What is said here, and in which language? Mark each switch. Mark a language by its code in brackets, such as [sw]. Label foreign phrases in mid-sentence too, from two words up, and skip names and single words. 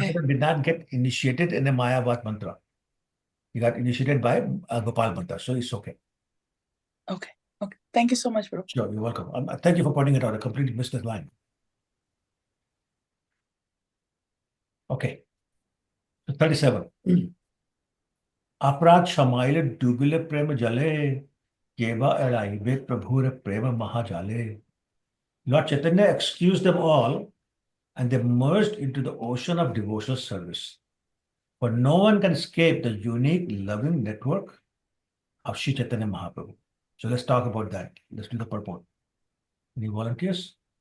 [en] Chaitanya did not get initiated in a Mayavad mantra. He got initiated by Gopal mantra. So it's okay. Okay. Okay. Thank you so much, Prabhu. Sure, you're welcome. Thank you for pointing it out. I completely missed that line. Okay. So 37. [bn] অপরাধ ক্ষমাইলে ডুবিলে প্রেম জলে কেবা এড়াইবে প্রভুর প্রেম মহাজালে. [en] Lord Chaitanya excused them all and they merged into the ocean of devotional service. For no one can escape the unique loving network of Sri Chaitanya Mahaprabhu. So let's talk about that. Let's do the purport. Any volunteers?